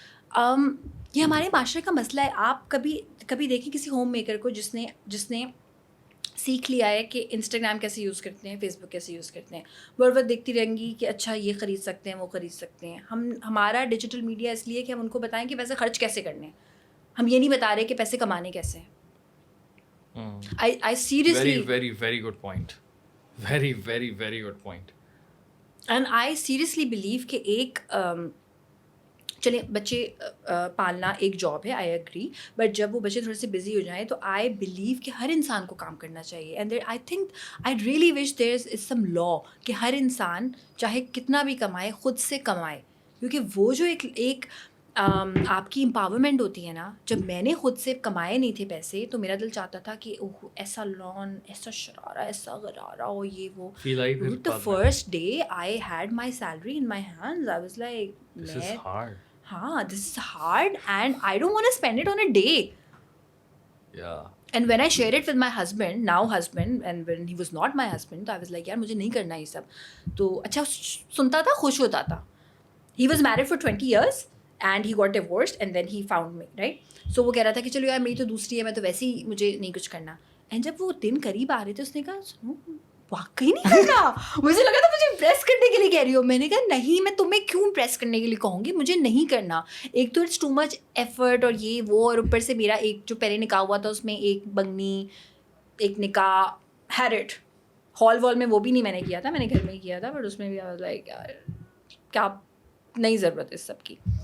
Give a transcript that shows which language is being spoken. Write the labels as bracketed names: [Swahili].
[Urdu] یہ ہمارے معاشرے کا مسئلہ ہے. آپ کبھی دیکھیں کسی ہوم میکر کو جس نے سیکھ لیا ہے کہ انسٹاگرام کیسے یوز کرتے ہیں, فیس بک کیسے یوز کرتے ہیں, وہ دیکھتی رہیں گی کہ اچھا یہ خرید سکتے ہیں وہ خرید سکتے ہیں. ہمارا ڈیجیٹل میڈیا اس لیے کہ ہم ان کو بتائیں کہ پیسے خرچ کیسے کرنے ہیں, ہم یہ نہیں بتا رہے کہ پیسے کمانے کیسے ہیں. [English] I seriously very good point, very good point. And I seriously believe [Urdu] کہ ایک چلیں بچے پالنا ایک جاب ہے, [English] I agree, [Urdu] بٹ جب وہ بچے تھوڑے سے بزی ہو جائیں تو [English] I believe [Urdu] کہ ہر انسان کو کام کرنا چاہیے. [English] and I think I really wish there is some law [Urdu] کہ ہر انسان چاہے کتنا بھی کمائے خود سے کمائے, کیونکہ وہ جو ایک آپ کی امپاورمنٹ ہوتی ہے نا. جب میں نے خود سے کمائے نہیں تھے پیسے تو میرا دل چاہتا تھا کہ اوہ ایسا لون, ایسا شرارہ, ایسا غرارہ ہو, یہ وہ. [English] The first day I had my salary in my hands, I was like, this is hard. [Urdu] ہاں [English] this is hard and I don't want to spend it on a day. Yeah. And when I shared it with my husband, now husband, and when he was not my husband, I was like [Urdu] یار مجھے نہیں کرنا یہ سب. تو اچھا سنتا تھا, خوش ہوتا تھا. [English] He was married for 20 years and he got divorced and then he found me, right? So [Urdu] وہ کہہ رہا تھا کہ چلو یار میری تو دوسری ہے, میں تو ویسے ہی مجھے نہیں کچھ کرنا. اینڈ جب وہ دن قریب آ رہے تھے اس نے کہا سنو واقعی نہیں کرنا. مجھے لگا تھا مجھے امپریس کرنے کے لیے کہہ رہی ہو. میں نے کہا نہیں, میں تمہیں کیوں امپریس کرنے کے لیے کہوں گی, مجھے نہیں کرنا. ایک تو [English] it's too much effort [Urdu] اور یہ وہ, اور اوپر سے میرا ایک جو پہلے نکاح ہوا تھا اس میں ایک بنگنی, ایک نکاح ہیرٹ ہال وال میں, وہ بھی نہیں میں نے کیا تھا, میں نے گھر میں ہی کیا تھا, بٹ اس میں بھی لائک یار کیا نہیں ضرورت اس سب کی.